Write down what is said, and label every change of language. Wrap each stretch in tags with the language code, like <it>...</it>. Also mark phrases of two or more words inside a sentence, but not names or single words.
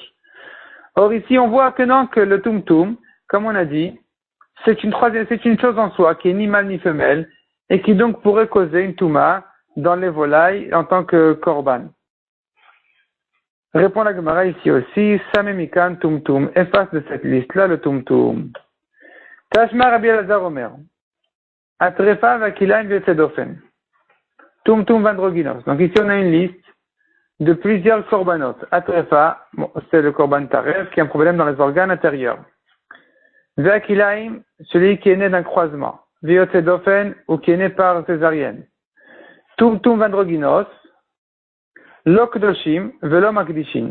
<fr>Or ici, on voit que non, que le Tumtum, comme on a dit, c'est une chose en soi, qui est ni mâle ni femelle, et qui donc pourrait causer une Touma dans les volailles en tant que korban. Répond la Gemara ici aussi,</fr> <he>סמי מכאן טומטום,</he> <fr>efface de cette liste-là le Tumtum.</fr> <he>תא שמע רבי אלעזר אומר הטריפה והכלאים ויוצא דופן טומטום ואנדרוגינוס.</he> <fr>Donc ici on a une liste de plusieurs korbanot. Atrefa, c'est le</fr> <he>קרבן טרף</he> <fr>qui a un problème dans les organes intérieurs. Vakilaim, celui qui est né d'un croisement. Vetzedofen, ou qui est né par césarienne.</fr> <he>טומטום ואנדרוגינוס לא קדושים ולא מקדישים.</he>